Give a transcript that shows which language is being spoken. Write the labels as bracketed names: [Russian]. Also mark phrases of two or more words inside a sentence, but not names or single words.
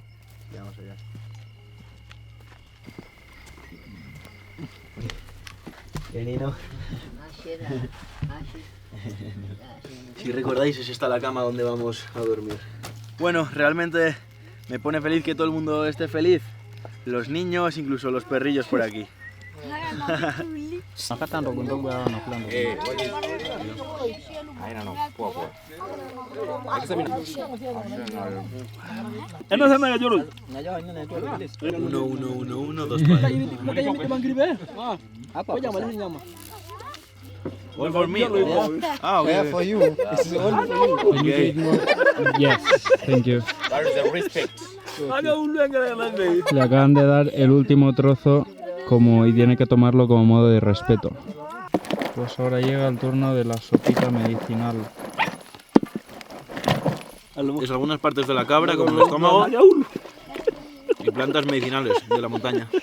[Spanish] Vamos allá. Nino. Si recordáis, es esta la cama donde vamos a dormir. Bueno, realmente me pone feliz que todo el mundo esté feliz. Los niños, incluso los perrillos por aquí. [Swahili] Nakata ndogo ndogo hawa wanakula ndogo. Haina no, poa poa. [Spanish] Uno, uno, uno, uno, dos para. [English] One for me. Ah, okay. For you. It's only for you. Okay. Yes, thank you. That is the respect. [Spanish] Le acaban de dar el último trozo y tiene que tomarlo como modo de respeto. Pues ahora llega el turno de la sopita medicinal. Es algunas partes de la cabra, como el estómago, y plantas medicinales de la montaña.